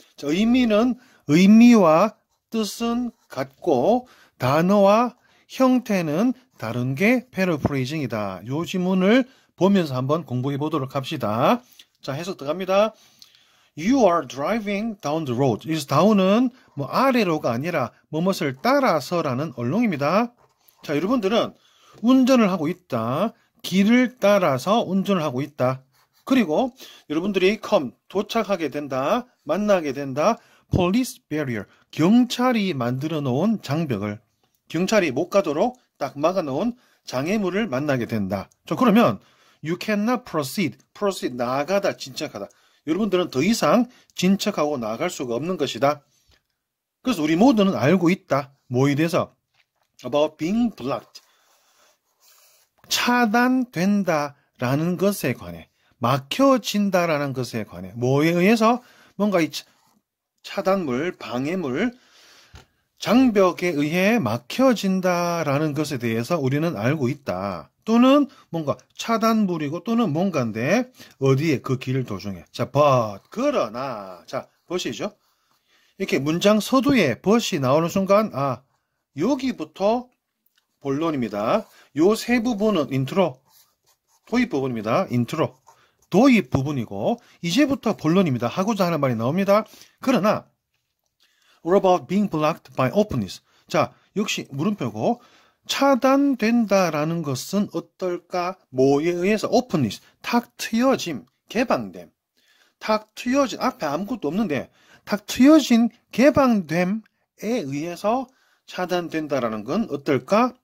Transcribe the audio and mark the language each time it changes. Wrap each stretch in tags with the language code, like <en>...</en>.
<ko>자, 의미와 뜻은 같고 단어와 형태는 다른 게 paraphrasing이다. 요 지문을 보면서 한번 공부해 보도록 합시다. 자, 해석 들어갑니다.</ko> <en>You are driving down the road.</en> <ko>여기서 down은 뭐 아래로가 아니라 무엇을 따라서라는 언론입니다. 자, 여러분들은 운전을 하고 있다. 길을 따라서 운전을 하고 있다. 그리고 여러분들이 도착하게 된다. 만나게 된다.</ko> <en>Police barrier.</en> <ko>경찰이 만들어 놓은 장벽을 경찰이 못 가도록 딱 막아 놓은 장애물을 만나게 된다. 자, 그러면</ko> <en>you cannot proceed.</en> <ko>나아가다, 진척하다. 여러분들은 더 이상 진척하고 나아갈 수가 없는 것이다. 그래서 우리 모두는 알고 있다. 뭐에 대해서?</ko> <en>About being blocked.</en> <ko>차단된다라는 것에 관해. 막혀진다라는 것에 관해. 뭐에 의해서? 뭔가 이 차단물, 방해물, 장벽에 의해 막혀진다라는 것에 대해서 우리는 알고 있다. 또는 뭔가 차단물이고 또는 뭔가인데 어디에 그 길 도중에. 자, 그러나 자, 버시죠. 이렇게 문장 서두에 but이 나오는 순간 여기부터 본론입니다. 요 세 부분은 도입 부분입니다. 도입 부분이고 이제부터 본론입니다. 하고자 하는 말이 나옵니다. 그러나</ko> <en>What about being blocked by openness?</en> <ko>자, 역시 물음표고 차단된다라는 것은 어떨까? 뭐에 의해서? openness, 탁 트여짐, 개방됨. 탁 트여진, 앞에 아무것도 없는데 탁 트여진 개방됨에 의해서 차단된다라는 건 어떨까?</ko>